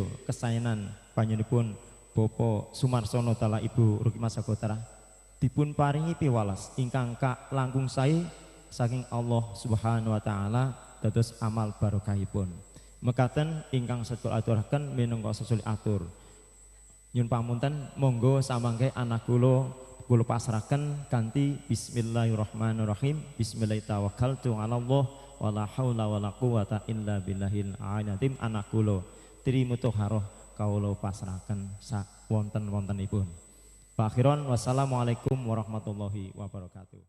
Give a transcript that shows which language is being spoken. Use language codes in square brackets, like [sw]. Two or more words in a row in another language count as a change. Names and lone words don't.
[jv] kesaenan panjenenganipun Bapak Sumarsono dalah Ibu Rukmimah Sagotra dipun paringi piwales ingkang langkung sae saking [ar] الله سبحانه وتعالى [jv] dados amal barokahipun mekaten ingkang sedaya aturaken minangka sesuli atur nyun pamunten monggo samangke anak kula kula pasrahaken kanthi bismillahirrahmanirrahim. [ar] بسم الله الرحمن الرحيم. الله ولا حول ولا قوة إلا بالله العلي [jv] anak kula Trimuthaharoh kawula pasrahaken sak wonten-wontenipun. [ar] أخيرا والسلام عليكم ورحمة الله وبركاته.